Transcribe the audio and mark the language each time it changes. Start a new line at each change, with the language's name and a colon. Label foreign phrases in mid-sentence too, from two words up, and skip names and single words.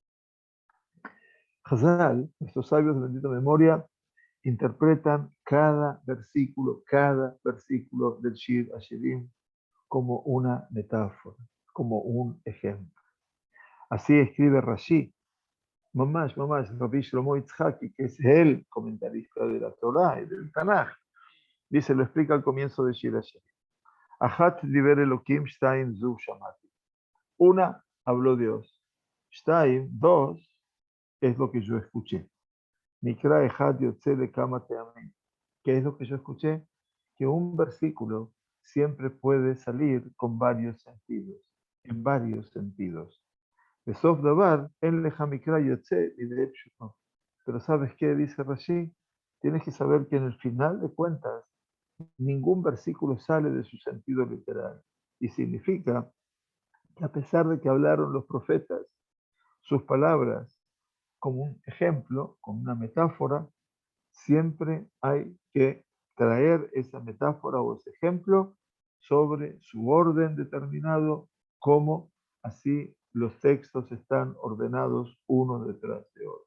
Spanish: Hazal, nuestros sabios de bendita memoria, interpretan cada versículo del Shir Hashirim como una metáfora, como un ejemplo. Así escribe Rashi, Mamash, Rabbi Shlomo Yitzhaki, que es el comentarista de la Torah y del Tanaj. Dice, lo explica al comienzo de Shir Hashirim.
Hebrew: אחת דיבר אלוקים שתיים זו שמעתי.
Spanish: Una, habló Dios. Shtaim, dos, es lo que yo escuché.
Hebrew: מקרא אחד יוצא לכמה טעמים.
Spanish: ¿Qué es lo que yo escuché? Que un versículo siempre puede salir con varios sentidos. en varios sentidos.
Hebrew: בסוף דבר, אין לך מקרא יוצא מידי פשוטו.
Spanish: Pero ¿sabes qué dice Rashi? Tienes que saber que en el final de cuentas, ningún versículo sale de su sentido literal. Y significa que a pesar de que hablaron los profetas, sus palabras como un ejemplo, como una metáfora, siempre hay que traer esa metáfora o ese ejemplo sobre su orden determinado, como así los textos están ordenados uno detrás de otro.